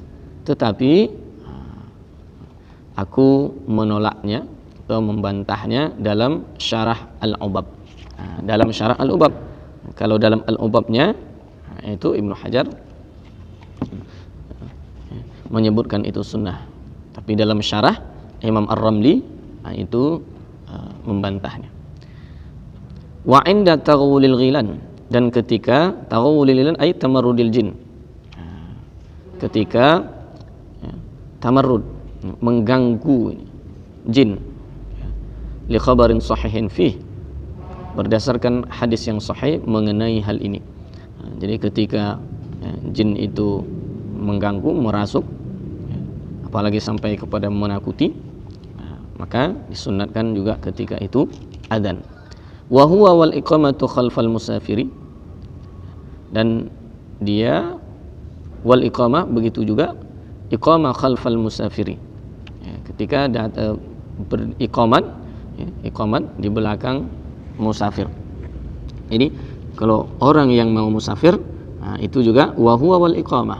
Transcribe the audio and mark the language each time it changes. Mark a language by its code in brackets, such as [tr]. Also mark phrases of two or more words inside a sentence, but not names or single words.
[id] Tetapi aku menolaknya atau membantahnya dalam syarah al-ubab. Dalam syarah al-ubab, kalau dalam al-ubabnya itu Ibnu Hajar menyebutkan itu sunnah, tapi dalam syarah Imam Ar-Ramli itu membantahnya. [ar] Wa 'inda taghawulil ghilan, [id] dan ketika [ar] taghawulil ghilan ay tamarrudil jin, ketika tamarrud, [id] mengganggu jin, [ar] li khabarin sahihin fih, [id] berdasarkan hadis yang sahih mengenai hal ini. Jadi ketika jin itu mengganggu, merasuk, apalagi sampai kepada menakuti, maka disunatkan juga ketika itu adzan. [ar] Wa huwa wal iqamatu khalfal musafiri, [id] dan dia [ar] wal iqamah [id] begitu juga iqamah [ar] khalfal musafiri, [id] ketika beriqamat, iqamat di belakang musafir. Jadi kalau orang yang mau musafir, itu juga [ar] wa huwa wal iqamah.